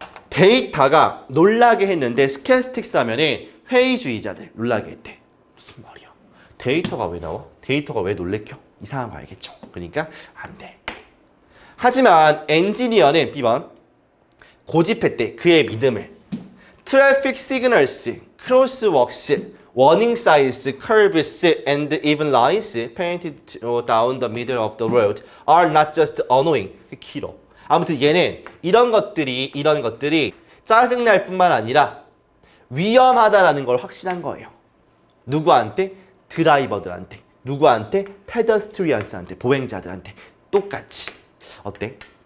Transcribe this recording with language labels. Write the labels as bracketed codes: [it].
[ko] 데이터가 놀라게 했는데 스캐스틱스 하면은 회의주의자들 놀라게 했대. 무슨 말이야? 데이터가 왜 나와? 데이터가 왜 놀래켜? 이상한 거 알겠죠? 그러니까 안 돼. 하지만 엔지니어는 B번 고집했대. 그의 믿음을. [en] Traffic signals, crosswalks, warning signs, curbs, and even lines painted down the middle of the road are not just annoying. [ko] 길어. 아무튼 얘는 이런 것들이 짜증날 뿐만 아니라 위험하다라는 걸 확신한 거예요. 누구한테? 드라이버들한테. 누구한테? 페더스트리언스한테. 보행자들한테. 똑같이. 어때?